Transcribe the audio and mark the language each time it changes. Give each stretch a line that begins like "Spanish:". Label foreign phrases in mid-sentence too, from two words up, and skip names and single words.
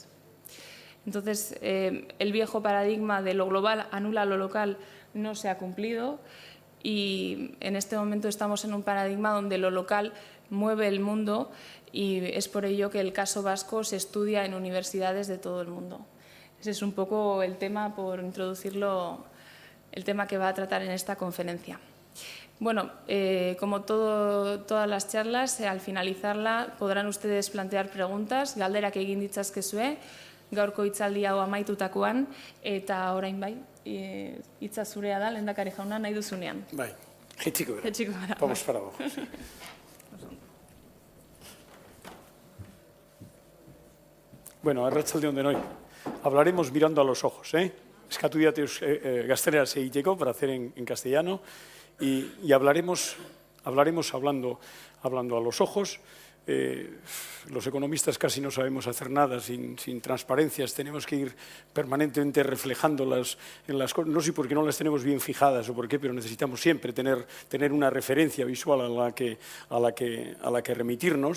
Spanish: Entonces, el viejo paradigma de lo global anula lo local no se ha cumplido y en este momento estamos en un paradigma donde lo local mueve el mundo y es por ello que el caso vasco se estudia en universidades de todo el mundo. Ese es un poco el tema, por introducirlo, el tema que va a tratar en esta conferencia. Bueno, como todas las charlas, al finalizarla podrán ustedes plantear preguntas,
Basque: galderak egin ditzazkezue, gaurko hitzaldi hau amaitutakoan, eta orain bai, hitza zurea da, lehendakari jauna, nahi duzunean. Bai, jaitsiko gara.
Spanish: Vamos para abajo.
Basque: Bueno, arratsaldeon denoi.
Spanish: Hablaremos mirando a los ojos,
Basque: Eskatu diat gazteleraz egiteko
Spanish: para hacer en castellano y hablaremos hablando a los ojos. Los economistas casi no sabemos hacer nada sin transparencias, tenemos que ir permanentemente reflejándolas en las cosas, no sé por qué no las tenemos bien fijadas o por qué, pero necesitamos siempre tener una referencia visual a la que remitirnos.